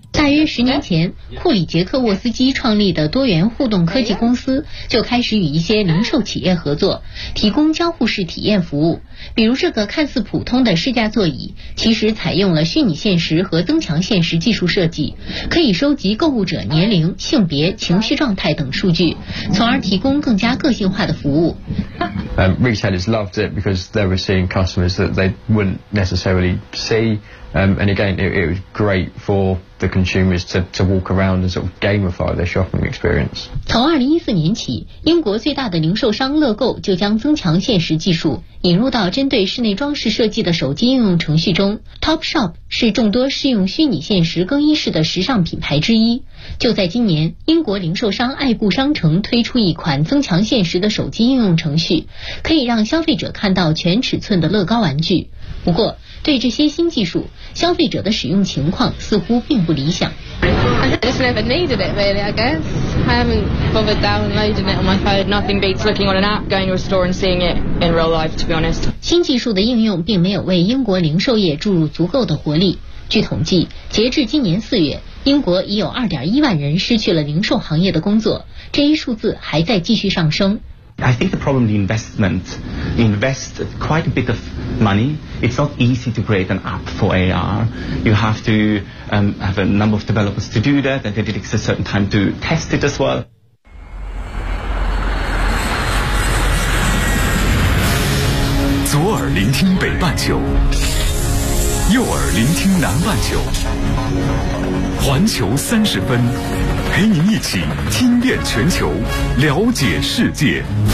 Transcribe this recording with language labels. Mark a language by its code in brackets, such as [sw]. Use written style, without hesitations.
[zh] 大约十年前，库里杰克沃斯基创立的多元互动科技公司就开始与一些零售企业合作，提供交互式体验服务。比如这个看似普通的试驾座椅，其实采用了虚拟现实和增强现实技术设计，可以收集购物者年龄、性别、情绪状态等数据，从而提供更加个性化的服务。 [en] Retailers loved it because they were seeing customers that they wouldn't necessarily see. And again, it was great for the consumers to walk around and sort of gamify their shopping experience. [zh] 从2014年起，英国最大的零售商乐购就将增强现实技术引入到针对室内装饰设计的手机应用程序中。 Topshop 是众多适用虚拟现实更衣室的时尚品牌之一。就在今年，英国零售商爱故商城推出一款增强现实的手机应用程序，可以让消费者看到全尺寸的乐高玩具。不过，对这些新技术，消费者的使用情况似乎并不理想。 [en] I just never needed it really, I guess. I haven't bothered downloading it on my phone. Nothing beats looking on an app, going to a store and seeing it in real life, to be honest. [zh] 新技术的应用并没有为英国零售业注入足够的活力。据统计，截至今年四月，英国已有2.1万人失去了零售行业的工作，这一数字还在继续上升。 [en] I think the problem with investment, you invest quite a bit of money. It's not easy to create an app for AR. You have to, have a number of developers to do that, and it takes a certain time to test it as well. [zh] 左耳聆听北半球，右耳聆听南半球，环球三十分，陪您一起听遍全球，了解世界。